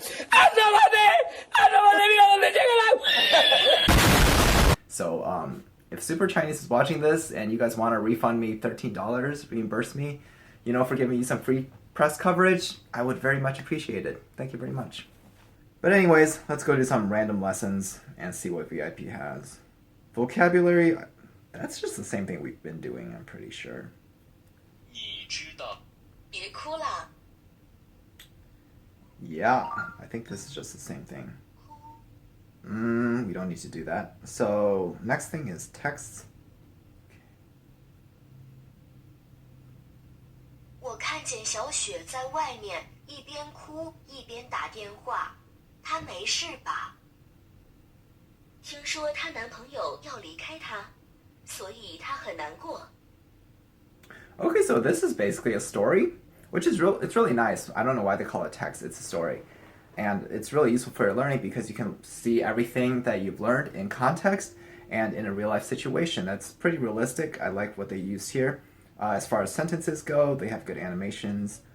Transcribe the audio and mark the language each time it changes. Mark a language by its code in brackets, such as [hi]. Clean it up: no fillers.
[es] ¡Asómate! ¡Asómate! ¡Mira dónde llega el agua! [en] So, if Super Chinese is watching this and you guys want to refund me $13, reimburse me, for giving you some free press coverage, I would very much appreciate it. Thank you very much. But anyways, let's go do some random lessons and see what VIP has. Vocabulary, that's just the same thing we've been doing, I'm pretty sure. [zh] 你知道别哭了， [en] Yeah, I think this is just the same thing. We don't need to do that. So, next thing is texts. [zh] 我看见小雪在外面一边哭一边打电话，她没事吧？听说她男朋友要离开她，所以她很难过。 [en] Okay, so this is basically a story, which is it's really nice. I don't know why they call it text. It's a story. And it's really useful for your learning because you can see everything that you've learned in context and in a real life situation. That's pretty realistic. I like what they use here. As far as sentences go, they have good animations.